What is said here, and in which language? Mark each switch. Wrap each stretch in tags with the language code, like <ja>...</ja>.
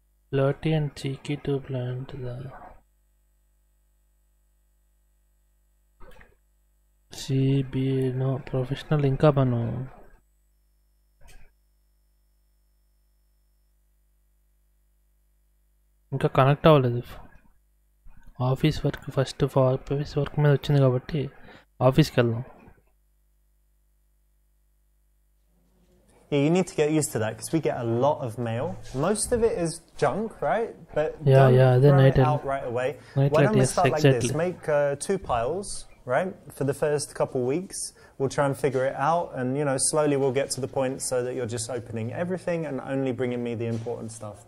<en>Flirty and cheeky to plant the CB no professional</en> <te>ఇంకా మనం ఇంకా కనెక్ట్ అవ్వలేదు. Office work first office work మీద వచ్చింది కాబట్టి ఆఫీస్కి వెళ్దాం.</te> <en>Yeah, you need to get used to that because we get a lot of mail. Most of it is junk, right? But don't throw it out right away. Why don't we start like this? Make 2 piles, right? For the first couple weeks, we'll try and figure it out, and slowly we'll get to the point so that you're just opening everything and only bringing me the important stuff.</en>